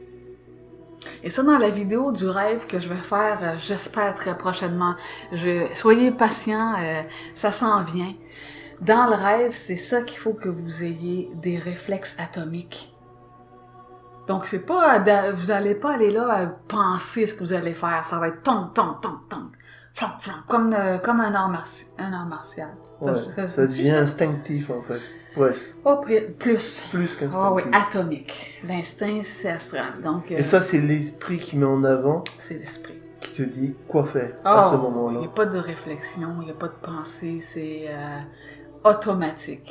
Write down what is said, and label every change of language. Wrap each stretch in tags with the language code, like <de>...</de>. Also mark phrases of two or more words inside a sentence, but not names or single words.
<fr>Et ça, dans la vidéo du rêve que je vais faire, j'espère très prochainement. Soyez patients, ça s'en vient. Dans le rêve, c'est ça qu'il faut que vous ayez des réflexes atomiques. Donc, c'est pas, vous allez pas aller là à penser ce que vous allez faire. Ça va être tong, tong, tong, tong. Flam, flam, comme un art martial. Ouais, ça devient instinctif, en fait. Presque. Oh, plus. Plus qu'instinctif. Ah oui, atomique. L'instinct, c'est astral. Donc, Et ça, c'est l'esprit qui met en avant, c'est l'esprit. qui te dit quoi faire à ce Il moment-là. n'y a pas de réflexion, il n'y a pas de pensée, c'est automatique.</fr>